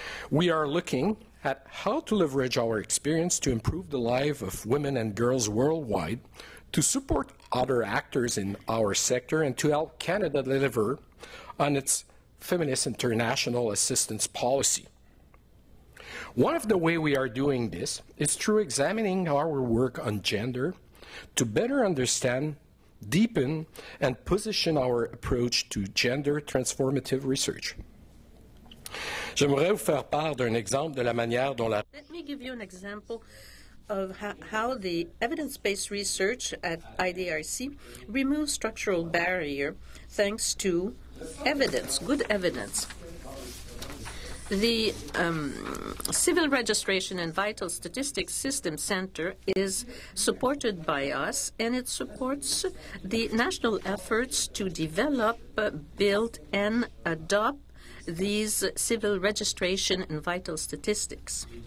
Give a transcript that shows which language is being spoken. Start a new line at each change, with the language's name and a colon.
English: We are looking at how to leverage our experience to improve the lives of women and girls worldwide, to support other actors in our sector, and to help Canada deliver on its Feminist International Assistance Policy. One of the ways we are doing this is through examining our work on gender to better understand, deepen, and position our approach to gender transformative research.
French: J'aimerais vous faire part d'un exemple de la manière dont la...
English: Let me give you an example of how the evidence-based research at IDRC removes structural barrier thanks to evidence, good evidence. The Civil Registration and Vital Statistics System Center is supported by us, and it supports the national efforts to develop, build, and adopt these civil registration and vital statistics.